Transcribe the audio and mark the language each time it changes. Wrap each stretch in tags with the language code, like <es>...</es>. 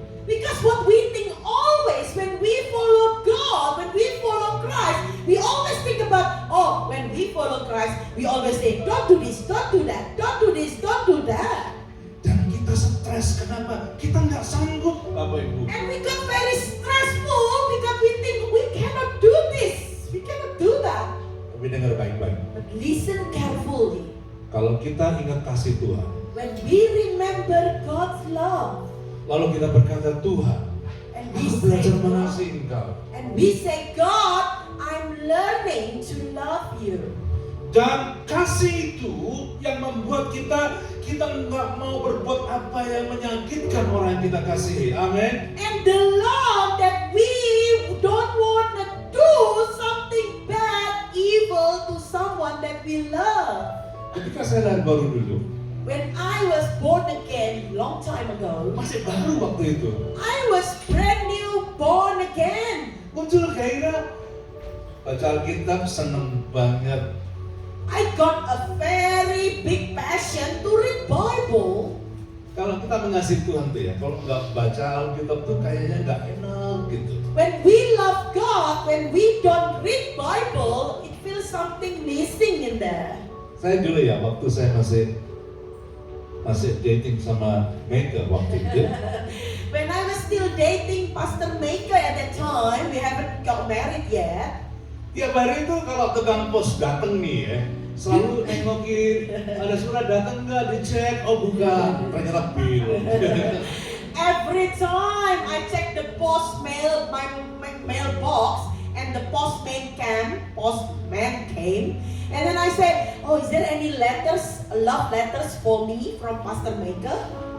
<en>Because what we think always when we follow God, when we follow Christ, we always think about, oh, when we follow Christ, we always say, don't do this, don't do that, don't do this, don't do that.</en> <id>Dan kita stres, kenapa? Kita nggak sanggup Bapak Ibu.</id> <en>And we got very stressful because we think we cannot do this, we cannot do that.</en> <id>Tapi dengar baik-baik.</id> <en>But listen carefully.</en> <id>Kalau kita ingat kasih Tuhan,</id> <en>When we remember God's love,</en> <id>lalu kita berkata Tuhan,</id> <en>and</en> <id>aku belajar mengasihi Engkau.</id> <en>and we say, God, I'm learning to love you.</en> <id>Dan kasih itu yang membuat kita nggak mau berbuat apa yang menyakitkan orang yang kita kasihi. Amin.</id> <en>And the love that we don't want to do something bad, evil to someone that we love.</en> <id>Ketika saya lahir baru dulu,</id> <en>When I was born again long time ago,</en> <id>masih baru waktu itu,</id> <en>I was brand new born again.</en> <id>muncul gairah baca Alkitab, seneng banget.</id> <en>I got a very big passion to read Bible.</en> <id>Kalau kita mengasihi Tuhan tuh ya, kalau nggak baca Alkitab tuh kayaknya nggak enak gitu.</id> <en>When we love God, when we don't read Bible, it feels something missing in there.</en> <id>Saya dulu ya, waktu saya masih dating sama Mega waktu itu,</id> <en>When I was still dating Pastor Maker at that time, we haven't got married yet.</en> <id>tiap hari itu kalau tukang pos dateng nih ya, selalu nengokin ada surat datang nggak, dicek, oh bukan, ternyata bil.</id> <en>Every time I check the post mail, my mailbox, and the postman came, and then I say, oh, is there any letters, love letters for me from Pastor Maker?</en>